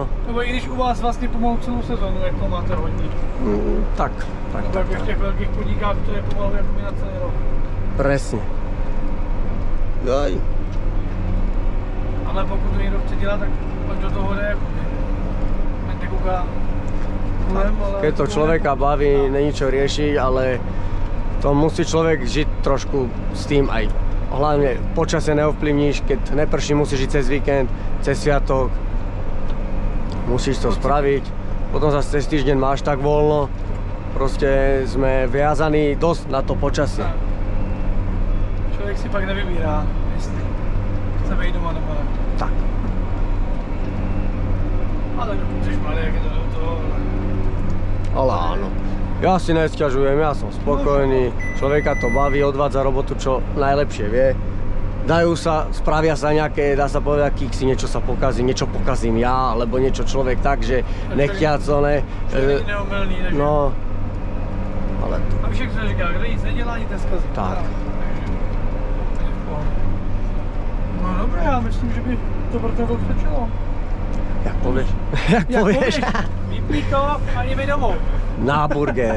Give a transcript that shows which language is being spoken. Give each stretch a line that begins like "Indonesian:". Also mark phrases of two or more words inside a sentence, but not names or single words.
Czech: Nebo i když u vás vlastně pomalu celou sezónu, jak to máte hodně. Tak. Tak v těch velkých podnikách to je pomalu jako na celý rok.
Slovak: Presne.
Czech: Ale pokud to někdo chce dělat, tak ať do toho jde jako ať nekouká.
Slovak: Keď to človeka baví, není čo riešiť, ale to musí človek žiť trošku s tým aj. Hlavne počasie neovplyvníš, keď neprší, musíš ísť cez víkend, cez sviatok. Musíš to spraviť. Potom zase cez týždeň máš tak voľno. Proste sme viazaní dosť na to počasie.
Czech: Človek si pak nevybírá, jestli chce být doma nebo ne. Tak. Ale dokud jsi malý, jak je to do toho,
Slovak: Ale áno. Ja si nesťažujem, ja som spokojný, človeka to baví, odvádza robotu čo najlepšie vie. Spravia sa nejaké, dá sa povedať, kiksy, niečo sa pokazí, niečo pokazím ja, alebo niečo človek tak, že nechťaco, ne. Človek je neomylný, takže... No, ale to...
Czech: A však se říká, kde nic nedělá, nic neskazí. Tak. No dobré, já myslím, že by to pro tebe stačilo.
Slovak: Jak povieš? Jak povieš?
Czech: Vypni to a jdeme domů. Na burger.